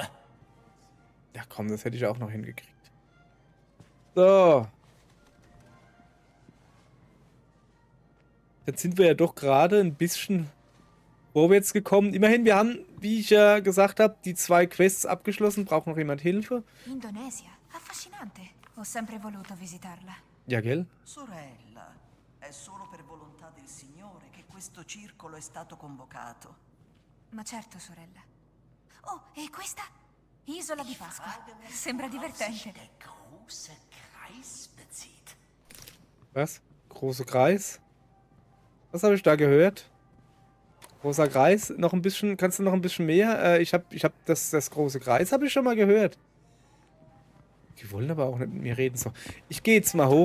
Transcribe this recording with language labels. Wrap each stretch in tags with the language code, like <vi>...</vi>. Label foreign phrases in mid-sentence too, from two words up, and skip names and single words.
<de>Ja, komm, das hätte ich auch noch hingekriegt. So. Jetzt sind wir ja doch gerade ein bisschen vorwärts gekommen. Immerhin, wir haben, wie ich ja gesagt habe, die 2 Quests abgeschlossen. Braucht noch jemand Hilfe?</de> <it>Indonesia. Affascinante. Ho sempre voluto visitarla.</it> <de>Ja, gell?</de> <it>Sorella, è solo per volontà del Signore che questo circolo è stato convocato. Ma certo, sorella. Oh, e questa? Isola di Pasqua. Sembra divertente.</it> <de>Der große Kreis bezieht. Was? Großer Kreis? Was habe ich da gehört? Großer Kreis? Noch ein bisschen, kannst du noch ein bisschen mehr? Ich hab das große Kreis habe ich schon mal gehört. Die wollen aber auch nicht mit mir reden. So, ich gehe jetzt mal hoch.</de>